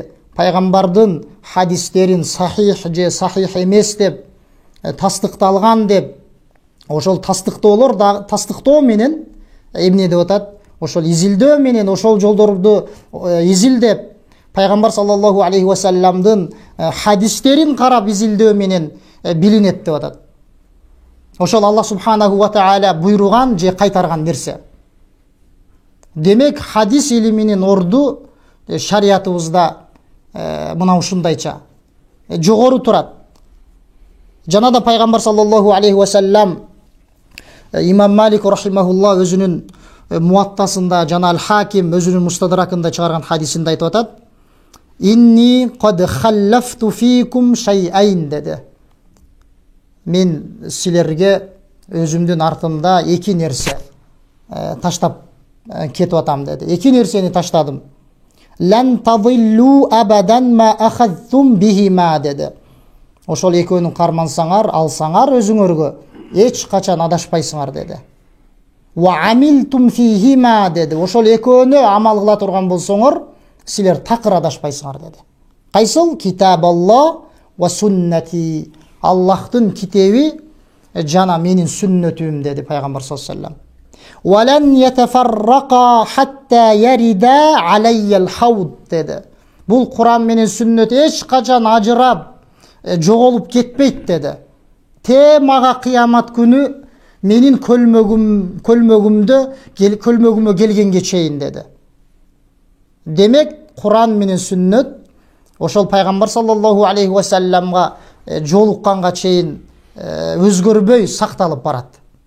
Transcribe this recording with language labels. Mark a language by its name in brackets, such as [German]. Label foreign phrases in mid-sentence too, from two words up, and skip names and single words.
[Kyrgyz] Пайгамбардын хадистерин сахих же сахих эмес деп, тастыкталган деп, ошол тастыктоо менен эмне деп атат? Ошол изилдөө менен ошол жолдорду изилдеп, пайгамбар [Arabic] صلى الله عليه وسلم дын [Kyrgyz] хадистерин карап изилдөө менен билинет деп атат. Ошол Аллах [Arabic] سبحانه وتعالى [Kyrgyz] буйруган же кайтарган нерсе. Демек хадис илиминин орду шариятыбызда мына ушундайча жогору турат. Жана да пайгамбар [Arabic] صلى الله عليه وسلم [Kyrgyz] Имам Малик рахимахуллах өзүнүн Муаттасында жана Ал-Хаким өзүнүн Мустадракында чыгарган хадисинде айтып атат: [Arabic] "إني قد خلفت فيكم شيئين" деди. [Kyrgyz] Мен силерге өзүмдүн артымда эки нерсе таштап кетип атам деди. Эки нерсени таштадым. [Arabic] "لن تضلوا أبدا ما أخذتم بهما" деди. [Kyrgyz] Ошол экөөнүн кармансаңар, алсаңар өзүңөргө эч качан адашпайсыңар деди. [Arabic] "وعملتم فيهما" деди. [Kyrgyz] Ошол экөөнү амал кыла турган болсоңор, силер такыр адашпайсыңар деди. [Arabic] Кайсыл? كتاب الله وسنتي. [Kyrgyz] Аллахтын китеби жана менин сүннөтүм деди пайгамбар [Arabic] صلى الله عليه وسلم. "ولن يتفرقا حتى يردا علي الحوض" деди. [Kyrgyz] Бул Куран менен сүннөт эч качан ажырап жоголуп кетпейт деди. Мага кыямат күнү менин көлмөгүмө келгенге чейин деди. Демек Куран менен сүннөт ошол пайгамбар [Arabic] صلى الله عليه وسلم га [Kyrgyz] жолукканга чейин өзгөрбөй сакталып барат.